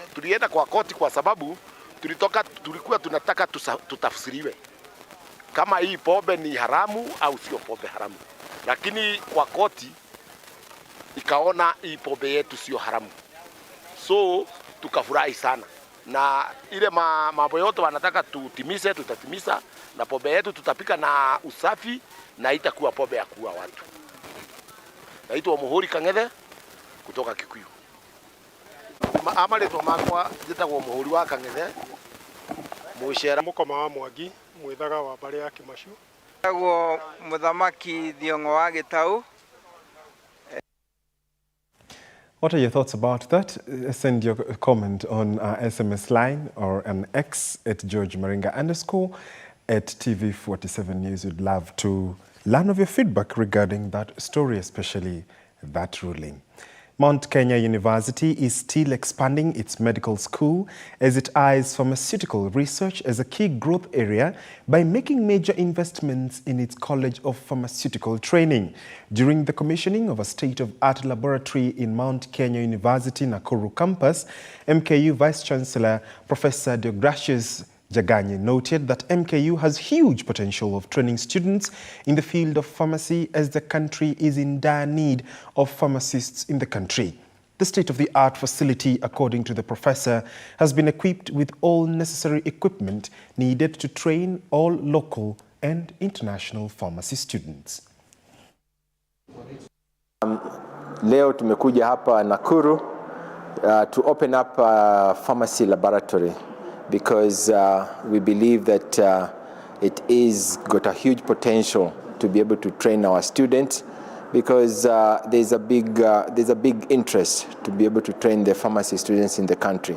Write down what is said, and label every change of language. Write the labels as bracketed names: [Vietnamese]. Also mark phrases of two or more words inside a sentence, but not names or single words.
[Swahili] Tulienda kwa koti kwa sababu tulikuwa tunataka tutafsiriwe kama hii pombe ni haramu au sio pombe haramu, lakini kwa koti ikaona hii pombe yetu sio haramu, so tukafurahi sana, na ile mambo yote wanataka tutimize, tutatimiza, na pombe yetu tutapika na usafi na itakuwa pombe ya kuua watu. Naitwa Muhuri Kang'ethe kutoka Kikuu. [Kikuyu] Amaletwa makwa njitagwo Muhuri wa Kang'ethe mucera mukoma wa Mwangi mwithaga wa bare ya Kimashu. Njitagwo Muthamaki Thiong'o wa Gitau. [English] What are your thoughts about that? Send your comment on our SMS line or an X at George Maringa _ at TV47 News. We'd love to learn of your feedback regarding that story, especially that ruling. Mount Kenya University is still expanding its medical school as it eyes pharmaceutical research as a key growth area by making major investments in its College of Pharmaceutical Training. During the commissioning of a state-of-art laboratory in Mount Kenya University Nakuru campus, MKU Vice-Chancellor Professor Deogracius Jaganye noted that MKU has huge potential of training students in the field of pharmacy as the country is in dire need of pharmacists in the country. The state-of-the-art facility, according to the professor, has been equipped with all necessary equipment needed to train all local and international pharmacy students. [Swahili] Leo tumekuja hapa [English] Nakuru to open up a pharmacy laboratory, because we believe that it is got a huge potential to be able to train our students, because there's a big interest to be able to train the pharmacy students in the country.